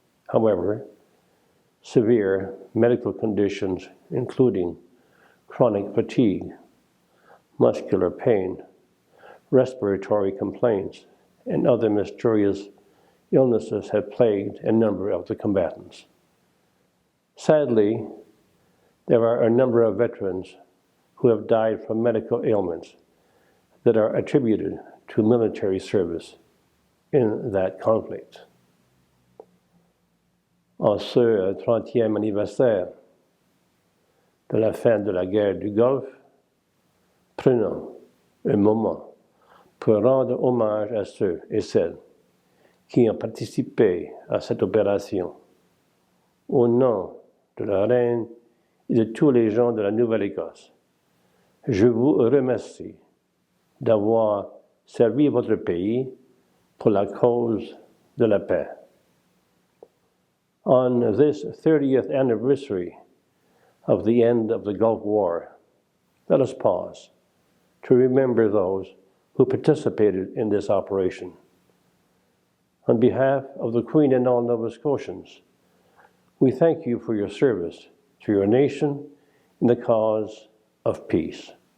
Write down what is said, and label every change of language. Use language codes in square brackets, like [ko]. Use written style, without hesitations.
[en] However, severe medical conditions, including chronic fatigue, muscular pain, respiratory complaints, and other mysterious illnesses have plagued a number of the combatants. Sadly, there are a number of veterans who have died from medical ailments that are attributed to military service in that conflict. [fr] En ce 30e anniversaire de la fin de la guerre du Golfe, prenons un moment pour rendre hommage à ceux et celles qui ont participé à cette opération. Au nom de la reine et de tous les gens de la Nouvelle-Écosse, je vous remercie d'avoir servi votre pays pour la cause de la paix. [en] On this 30th anniversary of the end of the Gulf War, let us pause to remember those who participated in this operation. On behalf of the Queen and all Nova Scotians, we thank you for your service to your nation in the cause of peace.